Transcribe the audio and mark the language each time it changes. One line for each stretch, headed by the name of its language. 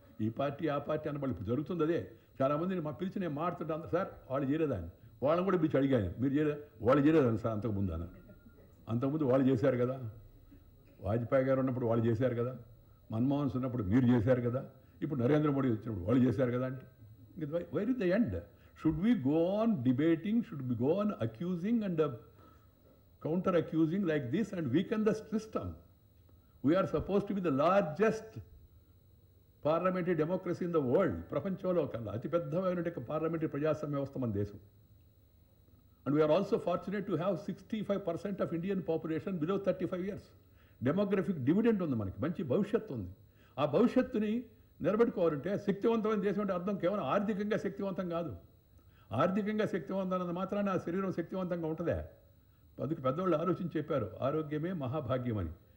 Telugu: ఈ పార్టీ ఆ పార్టీ అనబడి ఇప్పుడు జరుగుతుంది అదే. చాలామందిని మా పిలిచి నేను మాట్లాడుతుంటాను, సార్ వాళ్ళు చేయలేదని, వాళ్ళని కూడా పిలిచి అడిగాను, మీరు చేయలేదు, వాళ్ళు చేయలేదని సార్ అంతకుముందు అన్నారు. అంతకుముందు వాళ్ళు చేశారు కదా, వాజ్పేయి గారు ఉన్నప్పుడు వాళ్ళు చేశారు కదా, మన్మోహన్ సింగ్ ఉన్నప్పుడు మీరు చేశారు కదా, ఇప్పుడు నరేంద్ర మోడీ వచ్చినప్పుడు వాళ్ళు చేశారు కదా అంటే
English: where is the end? Should we go on debating? Should we go on accusing and counter accusing like this and weaken the system? We are supposed to be the largest parliamentary democracy in the world.
Telugu: ప్రపంచంలో కల్లా అతి పెద్దమైన parliamentary ప్రజాస్వామ్య వ్యవస్థ మన దేశం.
English: And we are also fortunate to have 65% of Indian population below 35 years.
Telugu: Demographic dividend ఉంది మనకి, మంచి భవిష్యత్తు ఉంది. ఆ భవిష్యత్తుని నిలబెట్టుకోవాలంటే శక్తివంతమైన దేశం అంటే అర్థం కేవలం ఆర్థికంగా శక్తివంతం కాదు. ఆర్థికంగా శక్తివంతం అన్నది మాత్రాన ఆ శరీరం శక్తివంతంగా ఉంటుందే. అందుకు పెద్దవాళ్ళు ఆలోచించి చెప్పారు, ఆరోగ్యమే మహాభాగ్యం అని.